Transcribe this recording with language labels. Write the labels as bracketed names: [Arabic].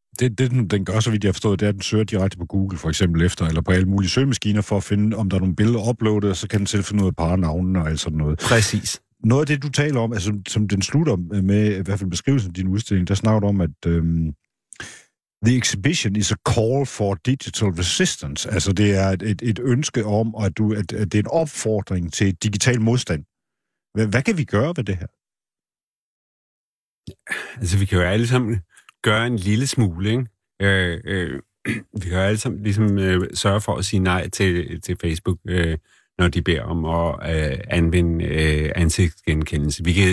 [Danish] Det den gør, så vidt jeg har forstået, det er, at den søger direkte på Google, for eksempel efter, eller på alle mulige søgemaskiner, for at finde, om der er nogle billeder uploadet, og så kan den selv finde ud af parnavnene og alt sådan noget. Præcis. Noget af det, du taler om, altså, som den slutter med, i hvert fald beskrivelsen af din udstilling, der snakker du om, at... [English] The exhibition is a call for digital resistance. [Danish] Altså det er et ønske om, at det er en opfordring til digital modstand. Hvad kan vi gøre ved det her? Altså vi kan jo alle sammen gøre en lille smule, ikke? vi kan jo alle sammen ligesom sørge for at sige nej til Facebook, når de beder om at anvende ansigtsgenkendelse.